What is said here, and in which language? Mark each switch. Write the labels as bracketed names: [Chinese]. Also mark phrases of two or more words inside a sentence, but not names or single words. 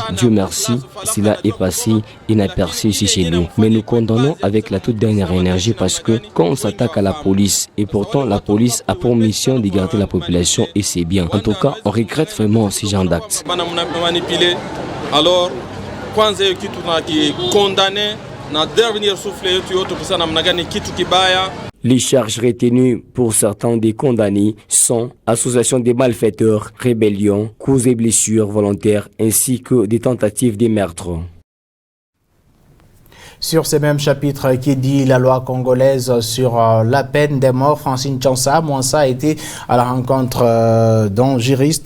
[French] Dieu merci, cela est passé inaperçu ici chez nous. Mais nous condamnons avec la toute dernière énergie parce que quand on s'attaque à la police, et pourtant la police a pour mission de garder la population et c'est bien. En tout cas, on regrette vraiment ces gens d'actes. Alors, [Swahili] kwanza hiyo kitu condamné na [French] dernier souffle [Swahili] yetu yote kusana namna gani kitu kibaya. [French] Les charges retenues pour certains des condamnés sont association des malfaiteurs, rébellion, causes et blessures volontaires ainsi que des tentatives de meurtre. Sur ce même chapitre qui dit la loi congolaise sur la peine des morts, Francine Chansa Mouansa a été à la rencontre d'un juriste.